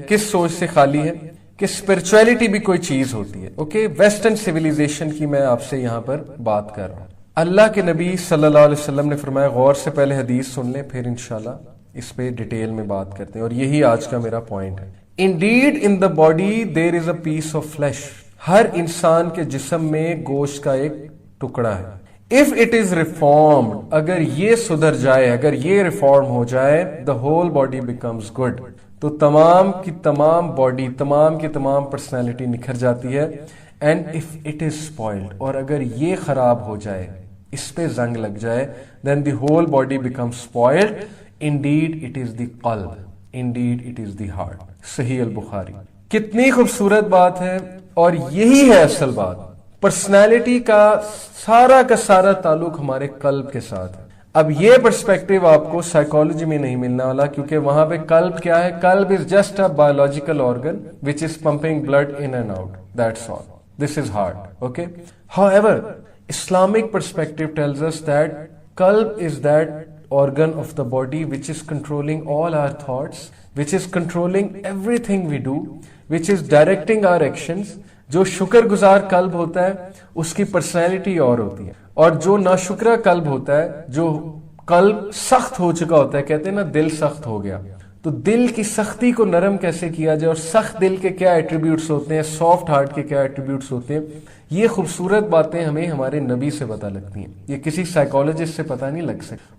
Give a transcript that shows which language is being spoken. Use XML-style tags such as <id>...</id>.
<ur>کس سوچ سے خالی ہے؟ کہ اسپرچویلٹی بھی کوئی چیز ہوتی ہے. اوکے, ویسٹرن سیویلائزیشن کی میں آپ سے یہاں پر بات کر رہا ہوں. اللہ کے نبی صلی اللہ علیہ وسلم نے فرمایا, غور سے پہلے حدیث سن لیں پھر انشاءاللہ اس پہ ڈیٹیل میں بات کرتے ہیں, اور یہی آج کا میرا پوائنٹ ہے.</ur> <en>Indeed in the body there is a piece of flesh.</en> <ur>ہر انسان کے جسم میں گوشت کا ایک ٹکڑا ہے.</ur> <en>If it is reformed,</en> <ur>اگر یہ سدھر جائے, اگر یہ ریفارم ہو جائے,</ur> <en>the whole body becomes good.</en> <ur>تو تمام کی تمام باڈی, تمام کی تمام پرسنالٹی نکھر جاتی ہے.</ur> <en>And if it is spoiled,</en> <ur>اور اگر یہ خراب ہو جائے, اس پہ زنگ لگ جائے,</ur> <en>then the whole body becomes spoiled. Indeed it is the qalb. Indeed it is the heart. صحیح البخاری.</en> <ur>کتنی خوبصورت بات ہے, اور یہی ہے اصل بات. پرسنالٹی کا سارا تعلق ہمارے قلب کے ساتھ ہے. اب یہ پرسپیکٹیو آپ کو سائیکالوجی میں نہیں ملنے والا, کیونکہ وہاں پہ قلب کیا ہے؟</ur> <en>قلب is just a biological organ which is pumping blood in and out. That's all. This is heart. Okay. However, Islamic perspective tells us that qalb is that organ of the body which is controlling all our thoughts, which is controlling everything we do, which is directing our actions.</en> <ur>جو شکر گزار قلب ہوتا ہے اس کی personality اور ہوتی ہے, اور جو ناشکرہ قلب ہوتا ہے, جو قلب سخت ہو چکا ہوتا ہے, کہتے ہیں نا دل سخت ہو گیا, تو دل کی سختی کو نرم کیسے کیا جائے, اور سخت دل کے کیا ایٹریبیوٹس ہوتے ہیں, سافٹ ہارٹ کے کیا ایٹریبیوٹس ہوتے ہیں, یہ خوبصورت باتیں ہمیں ہمارے نبی سے پتہ لگتی ہیں, یہ کسی سائیکالوجسٹ سے پتہ نہیں لگ سکتی.</ur>